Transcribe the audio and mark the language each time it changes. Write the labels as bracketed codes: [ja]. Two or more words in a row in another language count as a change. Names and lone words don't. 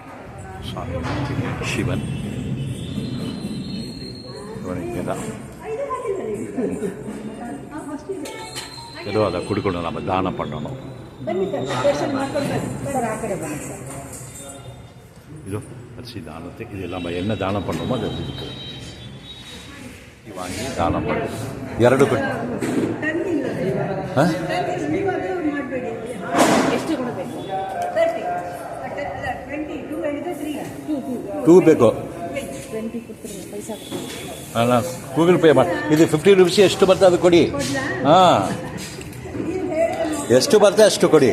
[ta] சுவாமி சிவன் இங்கே தான் ஏதோ அதை கொடுக்கணும், நம்ம தானம் பண்ணணும். இதோ அரிசி தானத்துக்கு இது நம்ம என்ன தானம் பண்ணணுமோ அது இருக்கு. வாங்கி தானம் பண்ணணும். [kn] ಎರಡು ಟೂ ಬೇಕು. ಗೂಗಲ್ ಪೇ ಮಾಡಿ. ಇದು 50 ರೂಪೀಸ್ ಎಷ್ಟು ಬರ್ತದೆ ಅದು ಕೊಡಿ. ಹಾಂ, ಎಷ್ಟು ಬರ್ತದೆ ಅಷ್ಟು ಕೊಡಿ.